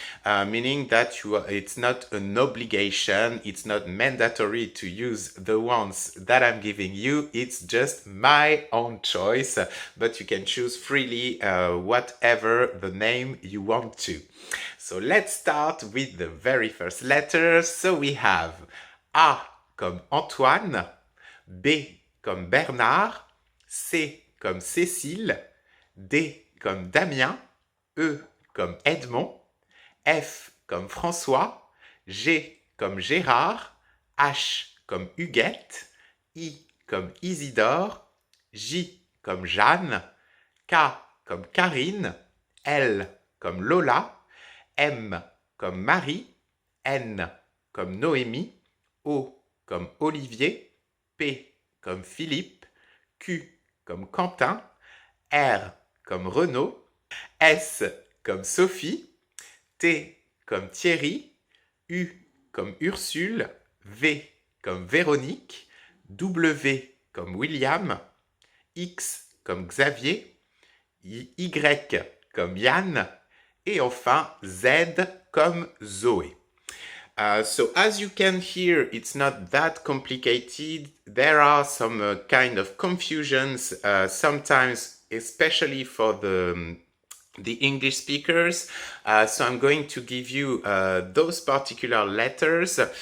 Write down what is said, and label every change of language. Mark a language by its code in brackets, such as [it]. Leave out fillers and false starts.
[en] Meaning that it's not an obligation, it's not mandatory to use the ones that I'm giving you, it's just my own choice, but you can choose freely whatever the name you want to. So let's start with the very first letter. So we have [fr] A comme Antoine, B comme Bernard, C comme Cécile, D comme Damien, E comme Edmond, F comme François, G comme Gérard, H comme Huguette, I comme Isidore, J comme Jeanne, K comme Karine, L comme Lola, M comme Marie, N comme Noémie, O comme Olivier, P comme Philippe, Q comme Quentin, R comme Renaud, S comme Sophie, T comme Thierry, U comme Ursule, V comme Véronique, W comme William, X comme Xavier, Y comme Yann, et enfin Z comme Zoé. [en] So as you can hear, it's not that complicated. There are some kind of confusions sometimes, especially for the English speakers. So I'm going to give you those particular letters.